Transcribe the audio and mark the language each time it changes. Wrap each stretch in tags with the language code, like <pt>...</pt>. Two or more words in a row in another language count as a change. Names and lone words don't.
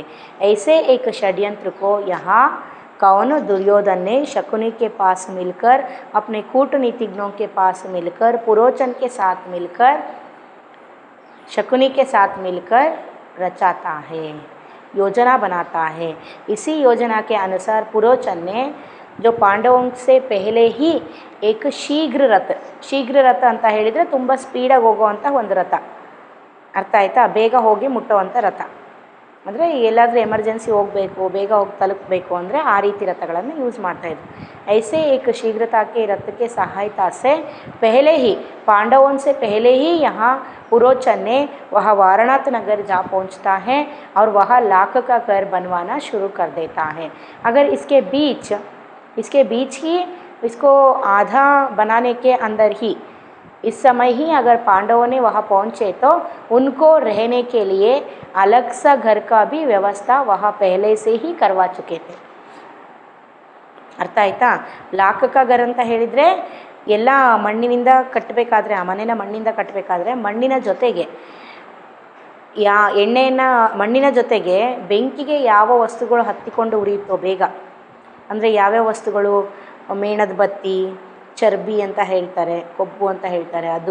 <hi>ऐसे एक षड्यंत्र को यहाँ कौन दुर्योधन ने शकुनी के पास मिलकर, अपने कूटनीतिज्ञों के पास मिलकर, पुरोचन के साथ मिलकर, शकुनी के साथ मिलकर रचाता है, योजना बनाता है. इसी योजना के अनुसार पुरोचन ने जो पांडवों से पहले ही एक शीघ्र रथ</hi> <kn>ಅಂತ ಹೇಳಿದರೆ ತುಂಬ ಸ್ಪೀಡಾಗಿ ಹೋಗುವಂಥ ಒಂದು ರಥ. ಅರ್ಥ ಆಯ್ತಾ? ಬೇಗ ಹೋಗಿ ಮುಟ್ಟುವಂಥ ರಥ. ಅಂದರೆ ಎಲ್ಲಾದರೂ ಎಮರ್ಜೆನ್ಸಿ ಹೋಗಬೇಕು, ಬೇಗ ಹೋಗಿ ತಲುಪಬೇಕು ಅಂದರೆ ಆ ರೀತಿ ರಥಗಳನ್ನು ಯೂಸ್ ಮಾಡ್ತಾಯಿದ್ರು.</kn> <hi>ऐसे एक शीघ्रता के रथ के सहायता से पहले ही पांडवों से पहले ही यहाँ पुरोचन ने वह वाराणसी नगर जा पहुँचता है और वह लाख का घर बनवाना शुरू कर देता है. अगर इसके बीच ही इसको आधा बनाने के अंदर ही इस समय ही अगर पांडवों ने वहाँ पहुँचे तो उनको रहने के लिए अलग सा घर का भी व्यवस्था वहाँ पहले से ही करवा चुके थे.</hi> <kn>ಅರ್ಥ ಆಯ್ತಾ?</kn> <hi>लाख का घर</hi> <kn>ಅಂತ ಹೇಳಿದರೆ ಎಲ್ಲ ಮಣ್ಣಿನಿಂದ ಕಟ್ಟಬೇಕಾದ್ರೆ, ಆ ಮನೆನ ಮಣ್ಣಿಂದ ಕಟ್ಟಬೇಕಾದ್ರೆ ಮಣ್ಣಿನ ಜೊತೆಗೆ ಎಣ್ಣೆಯನ್ನು ಮಣ್ಣಿನ ಜೊತೆಗೆ ಬೆಂಕಿಗೆ ಯಾವ ವಸ್ತುಗಳು ಹತ್ತಿಕೊಂಡು ಉರಿಯುತ್ತೋ ಬೇಗ, ಅಂದರೆ ಯಾವ್ಯಾವ ವಸ್ತುಗಳು, ಮೇಣದ ಬತ್ತಿ, ಚರ್ಬಿ ಅಂತ ಹೇಳ್ತಾರೆ, ಕೊಬ್ಬು ಅಂತ ಹೇಳ್ತಾರೆ ಅದು.</kn>